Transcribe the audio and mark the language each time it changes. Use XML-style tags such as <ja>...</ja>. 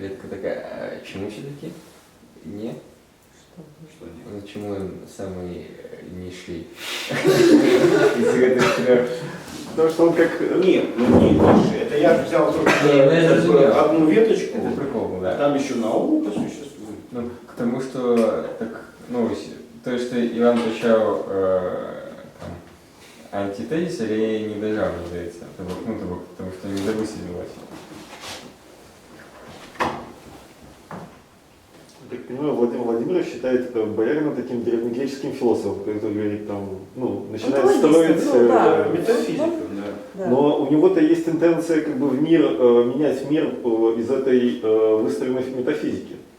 <ru>ветка такая. А чему все-таки? Не? Что нет? Ну, чему он самый низший из этих трех? Потому что он как... Нет, ну не выше. Это я взял только Не, ну, я как бы</ru> <be>разумею.</be> <ru>одну веточку, Это прикол, а да. там еще наука существует. Ну, к тому, что так,</ru> <uk>ну, то, что Іван почав там, антитезис, але не дожав, мені здається. Тому що не довисвітлилося.</uk> <ru>Я так понимаю, Владимир Владимирович считает боярина таким древнегреческим философом, который говорит, там, ну, начинает Онтологистом, строить... ну, да. Метафизика, да. Да. Но у него-то есть тенденция как бы в мир, менять мир из этой выстроенной метафизики.</ru>